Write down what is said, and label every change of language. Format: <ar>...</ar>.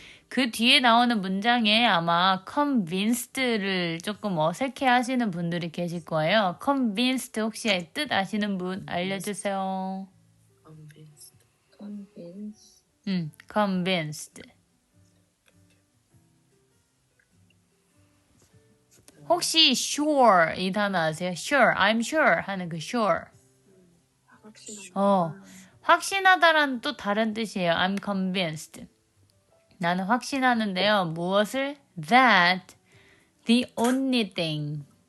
<ko>그 뒤에 나오는 문장에 아마 convinced를 조금 어색해 하시는 분들이 계실 거예요. convinced 혹시 뜻 아시는 분 알려주세요.</ko> <en>Convinced. convinced.</en> <ko>혹시 sure 이 단어 아세요?</ko> <en>sure, I'm sure</en> <ko>하는 그</ko> <en>sure.</en> <ko>확신한 확신하다라는 또 다른 뜻이에요.</ko> <en>I'm convinced.</en> <ko>나는 확신하는데요. 무엇을?</ko> <en>That the only thing.</en>